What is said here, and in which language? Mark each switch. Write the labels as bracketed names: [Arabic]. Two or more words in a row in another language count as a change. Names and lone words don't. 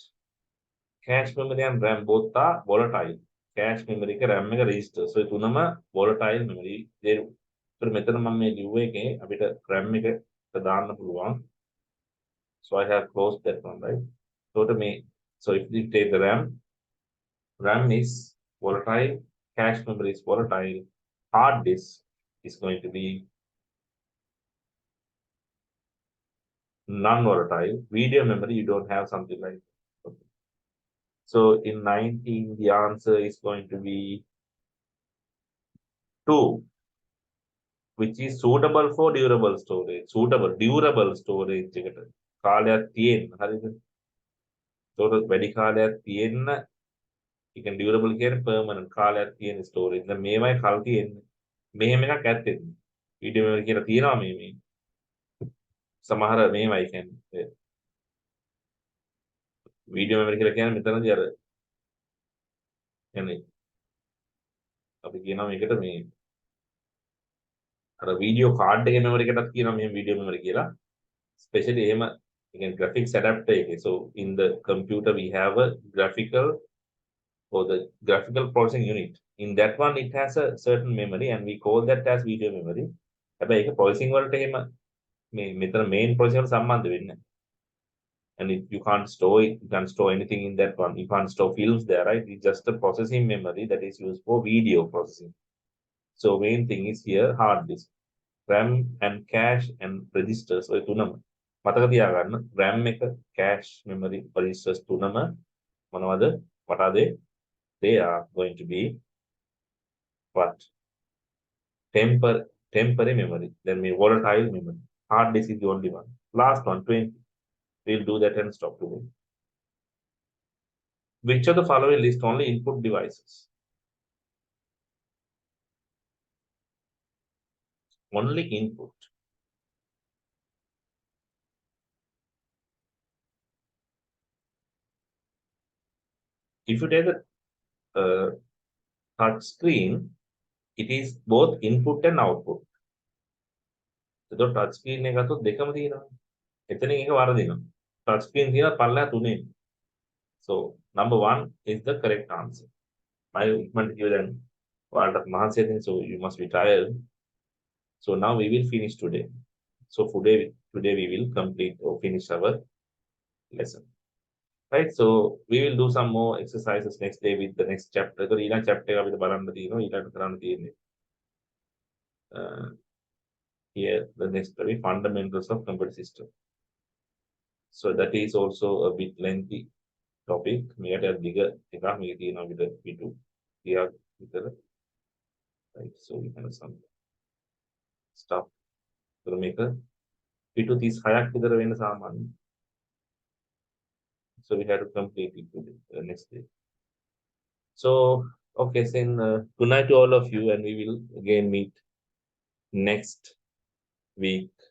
[English] Cache memory and RAM both are volatile. Cache memory [Sinhala] එක RAM එක register. So ඒ තුනම [English] volatile memory. [Sinhala] ඒතර මෙතන මම මේ ලිව්ව එකේ අපිට RAM එක දාන්න පුළුවන්. [English] So I have closed that one, right? So if you take the RAM is volatile, cache memory is volatile, hard disk is going to be non-volatile. Video memory, you don't have something like that. Okay. So in 19, the answer is going to be 2, which is suitable for durable storage. Suitable, durable storage [Sinhala] එකට කාලයක් තියෙන්න. හරිද? ඒතකොට වැඩි කාලයක් තියෙන්න, [English] you can durable [Sinhala] කියන්නේ permanent කාලයක් තියෙන storage. දැන් මේවයි කල් තියෙන්නේ. මෙහෙම එකක් ඇත්තේ. [English] video memory [Sinhala] කියලා තියෙනවා මේ සමහර මේවයි කියන්නේ. [English] video memory [Sinhala] කියලා කියන්නේ මෙතනදී අර කියන්නේ අපි කියනවා මේකට මේ අර [English] video card [Sinhala] එකේ මෙමරි එකටත් කියනවා මෙහෙම [English] video memory [Sinhala] කියලා. [English] Especially එහෙම again graphics adapter එකේ. So in the computer we have a graphical or the graphical processing unit. In that one it has a certain memory and we call that as video memory. [Sinhala] හැබැයි ඒක processing වලට එහෙම මේ මෙතන [English] main processing [Sinhala] වලට සම්බන්ධ වෙන්නේ නැහැ. [English] And you can't store it, you can't store anything in that one. You can't store films there, right? It's just a processing memory that is used for video processing. So main thing is here hard disk. RAM and cache and registers [Sinhala] ඔය තුනම මතක තියාගන්න. RAM එක [English] cache memory registers [Sinhala] තුනම මොනවද? [English] What are they? They are going to be what? Temporary memory. Then we volatile memory. Hard disk is the only one. Last one, 20. We'll do that and stop today. Which of the following list only input devices? Only input. If you take a touch screen, it is both input and output. So touch screen [Sinhala] එක ගත්තොත් දෙකම තියෙනවා. එතනින් එක වරදිනවා. [English] touch screen [Sinhala] තියෙනවා පල්ලෙහා තුනේ. [English] So number 1 is the correct answer. [Sinhala] My ඉක්මනට කියව දැන් ඔයාලට මහන්සිය දෙන්න, [English] so you must be tired. So now we will finish today. So today we will complete or finish our lesson. Right, so we will do some more exercises next day with the next chapter. So [Sinhala] ඊළඟ chapter එක අපිට බලන්න තියෙනවා. ඊළඟට කරන්න තියෙන්නේ [English] here the next very fundamentals of computer system. So that is also a bit lengthy topic. [Sinhala] මේකට දිග එකක් මේක තියෙනවා අපිට පිටු 30ක් විතර. [English] Right, so we have some stuff. [Sinhala] So මේක පිටු 36ක් විතර වෙන්න සාමාන්‍ය. [English] So we had to complete it today, next day. So okay, then good night to all of you, and we will again meet next week.